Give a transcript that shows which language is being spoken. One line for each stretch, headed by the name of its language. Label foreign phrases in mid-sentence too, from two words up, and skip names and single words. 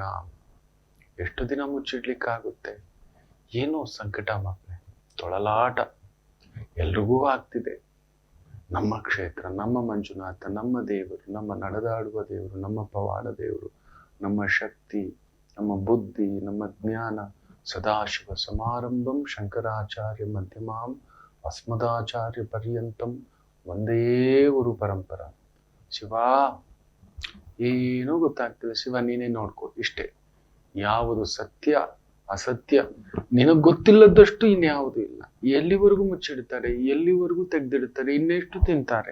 Kannada: ಎಷ್ಟು ದಿನ ಮುಚ್ಚಿಡ್ಲಿಕ್ಕಾಗುತ್ತೆ? ಏನೋ ಸಂಕಟ ಮಕ್ಕಳೇ, ತೊಳಲಾಟ ಎಲ್ರಿಗೂ ಆಗ್ತಿದೆ. ನಮ್ಮ ಕ್ಷೇತ್ರ, ನಮ್ಮ ಮಂಜುನಾಥ, ನಮ್ಮ ದೇವರು, ನಮ್ಮ ನಡೆದಾಡುವ ದೇವರು, ನಮ್ಮ ಪವಾಡ ದೇವರು, ನಮ್ಮ ಶಕ್ತಿ, ನಮ್ಮ ಬುದ್ಧಿ, ನಮ್ಮ ಜ್ಞಾನ.
Sanskrit: ಸದಾಶಿವ ಸಮಾರಂಭಂ ಶಂಕರಾಚಾರ್ಯ ಮಧ್ಯಮಾಂ ಅಸ್ಮದಾಚಾರ್ಯ ಪರ್ಯಂತಂ
Kannada: ಒಂದೇ ಗುರು ಪರಂಪರ. ಶಿವ ಏನೂ ಗೊತ್ತಾಗ್ತದೆ, ಶಿವ ನೀನೇ ನೋಡ್ಕೊ, ಇಷ್ಟೇ. ಯಾವುದು ಸತ್ಯ ಅಸತ್ಯ ನಿನಗ್ ಗೊತ್ತಿಲ್ಲದಷ್ಟು ಇನ್ಯಾವುದೂ ಇಲ್ಲ. ಎಲ್ಲಿವರೆಗೂ ಮುಚ್ಚಿಡ್ತಾರೆ, ಎಲ್ಲಿವರೆಗೂ ತೆಗ್ದಿಡ್ತಾರೆ, ಇನ್ನೆಷ್ಟು ತಿಂತಾರೆ?